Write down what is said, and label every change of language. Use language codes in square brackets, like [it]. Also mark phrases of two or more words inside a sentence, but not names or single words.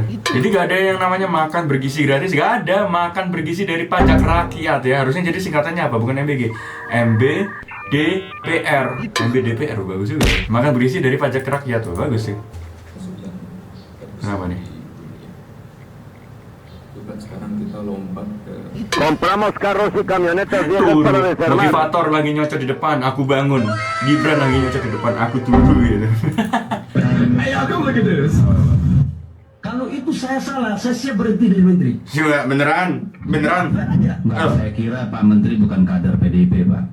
[id] Jadi gak ada yang namanya makan bergizi gratis, gak ada. Makan bergizi dari pajak rakyat ya. Harusnya jadi singkatannya apa? Bukan MBG, MBDPR. MBDPR bagus juga. Makan bergizi dari pajak rakyat tuh, bagus sih. Kenapa nih? Sekarang kita lompat ke [es] Compramos carros y camionetas viejas para desarmar. [id] Motivator lagi nyocok di depan, aku bangun. Gibran lagi nyocok di depan, aku tunggu gitu. Ayo aku begitu. Kalau itu saya salah, saya siap berhenti dari menteri. Coba beneran. Enggak, saya kira Pak Menteri bukan kader PDIP, Pak.